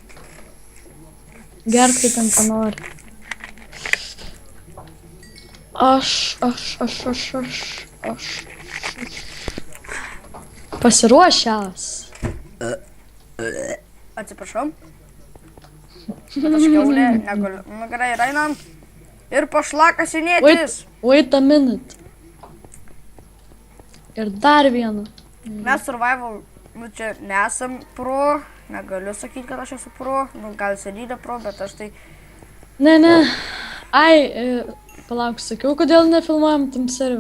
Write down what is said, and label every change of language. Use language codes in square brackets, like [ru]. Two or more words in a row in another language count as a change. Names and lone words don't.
[lt] Gerk kaip ten ką nori. Aš. Pasiruošęs. Atsiprašau. Bet aš kiaulė negaliu. Nu gerai, einam. Ir pašlakasinėtis. [en] Wait a minute. [lt] Ir dar vieną. Mes survival, nu čia nesam pro. Negaliu sakyti, kad aš esu pro. Nu gal sėdydė pro, bet aš tai... Ne. Ai, palauk, sakiau, kodėl nefilmuojam tam serverį.